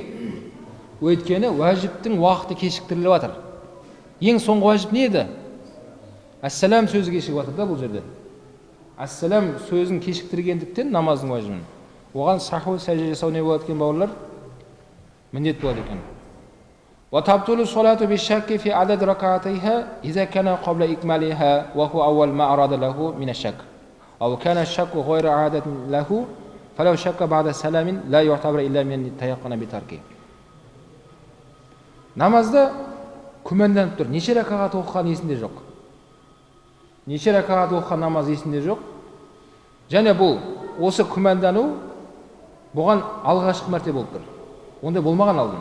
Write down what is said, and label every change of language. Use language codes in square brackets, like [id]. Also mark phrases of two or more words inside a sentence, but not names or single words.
[kk] Өйткені уәжіптің уақыты кешіктіріліп жатыр. Ең соңғы уәжіп не еді? Әссәлам сөзі кешігіп жатыр да бұл жерде. Әссәлам сөзін кешіктіргендіктен намаздың уәжібін. Оған саху сәжде жасау не болады екен, бауырлар? Міндет болады екен. [ar] وتبطل الصلاة بالشك في عدد ركعتيها إذا كان قبل إكمالها وهو أول ما أراد له من الشك أو كان الشك غير عادة له فلو شك بعد السلام لا يعتبر إلا من تيقن بتركه. [kk] Намазда күмәнданып тұр. Неше ракағат оқыған есінде жоқ. Неше ракағат оқыған намаз есінде жоқ. Және бұл осы күмәндану бұған алғашқы мәрте болып тұр. Ондай болмаған алдын.